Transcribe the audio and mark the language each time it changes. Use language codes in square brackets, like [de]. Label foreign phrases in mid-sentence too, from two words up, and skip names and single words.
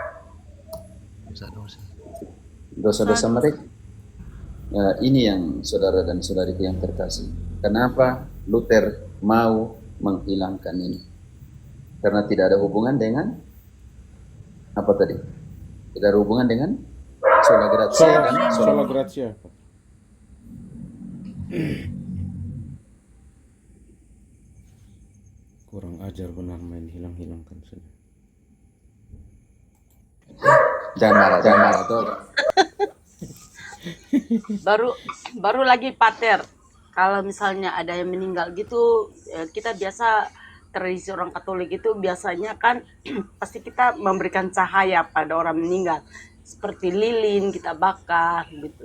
[id] Dosa-dosa mereka. Ini yang saudara dan saudariku yang terkasih. Kenapa Luther mau menghilangkan ini? Karena tidak ada hubungan dengan apa tadi? Tidak ada hubungan dengan [la] sola gratia [id] dan [la] Sola gratia. [id] Kurang ajar benar main hilang-hilangkan saja. Jangan marah tuh. Baru lagi Pater, kalau misalnya ada yang meninggal gitu, kita biasa tradisi orang Katolik itu biasanya kan pasti kita memberikan cahaya pada orang meninggal, seperti lilin kita bakar gitu.